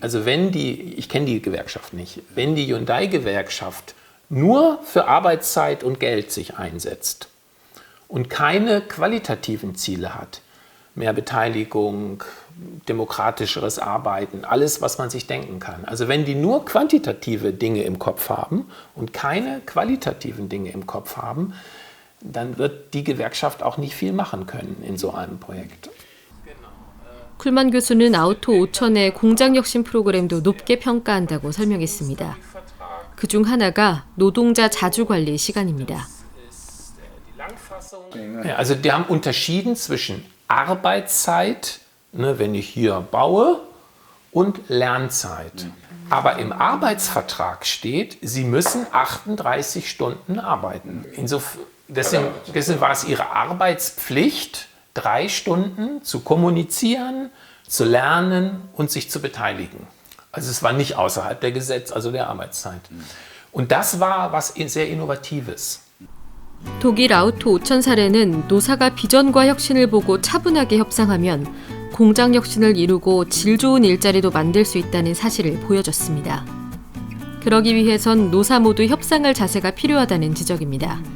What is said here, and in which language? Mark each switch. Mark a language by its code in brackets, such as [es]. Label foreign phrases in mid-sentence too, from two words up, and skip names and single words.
[de] Also ich kenne die Gewerkschaft nicht, wenn die Hyundai-Gewerkschaft nur für Arbeitszeit und Geld sich einsetzt und keine qualitativen Ziele hat, mehr Beteiligung, demokratischeres Arbeiten, alles, was man sich denken kann. Also wenn die nur quantitative Dinge im Kopf haben und keine qualitativen Dinge im Kopf haben, dann wird die Gewerkschaft auch nicht viel machen können in so einem Projekt. [ko] 쿨만 교수는 아우토 5000의 공장혁신 프로그램도 높게 평가한다고 설명했습니다. 그중 하나가 노동자 자주관리 시간입니다. [de] Ja, also die haben unterschieden zwischen Arbeitszeit, ne, wenn ich hier baue, und Lernzeit. Aber im Arbeitsvertrag steht, sie müssen 38 Stunden arbeiten. Deswegen war es ihre Arbeitspflicht, 3 Stunden zu kommunizieren, zu lernen und sich zu beteiligen. Also es war nicht außerhalb der also der Arbeitszeit. Und das war was sehr Innovatives. [ko] 독일 아우토 5000 사례는 노사가 비전과 혁신을 보고 차분하게 협상하면 공장 혁신을 이루고 질 좋은 일자리도 만들 수 있다는 사실을 보여줬습니다. 그러기 위해선 노사 모두 협상할 자세가 필요하다는 지적입니다.